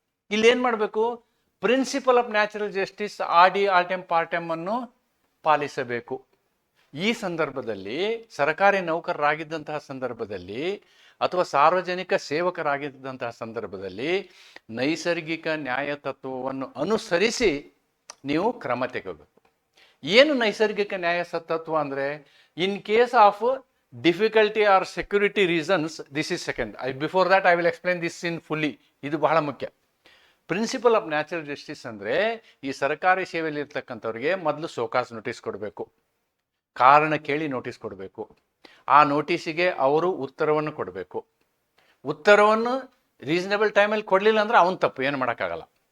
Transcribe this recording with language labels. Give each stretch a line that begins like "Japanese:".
Kannada: ಇಲ್ಲಿ ಏನು ಮಾಡಬೇಕು, ಪ್ರಿನ್ಸಿಪಲ್ ಆಫ್ ನ್ಯಾಚುರಲ್ ಜಸ್ಟಿಸ್ ಆಡಿ ಆಲ್ಟೆಮ್ ಪಾರ್ಟೆಮ್ ಅನ್ನು ಪಾಲಿಸಬೇಕು. ಈ ಸಂದರ್ಭದಲ್ಲಿ ಸರ್ಕಾರಿ ನೌಕರರಾಗಿದ್ದಂತಹ ಸಂದರ್ಭದಲ್ಲಿ ಅಥವಾ ಸಾರ್ವಜನಿಕ ಸೇವಕರಾಗಿದ್ದಂತಹ ಸಂದರ್ಭದಲ್ಲಿ ನೈಸರ್ಗಿಕ ನ್ಯಾಯ ತತ್ವವನ್ನು ಅನುಸರಿಸಿ ನೀವು ಕ್ರಮ ತೆಗೆಯಬೇಕು. ಏನು ನೈಸರ್ಗಿಕ ನ್ಯಾಯ ತತ್ವ ಅಂದರೆ,
English: In case of difficulty or security reasons, this is second. Before that I will explain this in fully.
Kannada: ಇದು ಬಹಳ ಮುಖ್ಯ. ಪ್ರಿನ್ಸಿಪಲ್ ಆಫ್ ನ್ಯಾಚುರಲ್ ಜಸ್ಟಿಸ್ ಅಂದರೆ ಈ ಸರ್ಕಾರಿ ಸೇವೆಯಲ್ಲಿ ಇರ್ತಕ್ಕಂಥವ್ರಿಗೆ ಮೊದಲು ಸೋಕಾಸ್ ನೋಟಿಸ್ ಕೊಡಬೇಕು, ಕಾರಣ ಕೇಳಿ ನೋಟಿಸ್ ಕೊಡಬೇಕು. ಆ ನೋಟಿಸಿಗೆ ಅವರು ಉತ್ತರವನ್ನು ಕೊಡಬೇಕು. ಉತ್ತರವನ್ನು ರೀಸನೇಬಲ್ ಟೈಮಲ್ಲಿ ಕೊಡಲಿಲ್ಲ ಅಂದರೆ ಅವನು ತಪ್ಪು, ಏನು ಮಾಡೋಕ್ಕಾಗಲ್ಲ.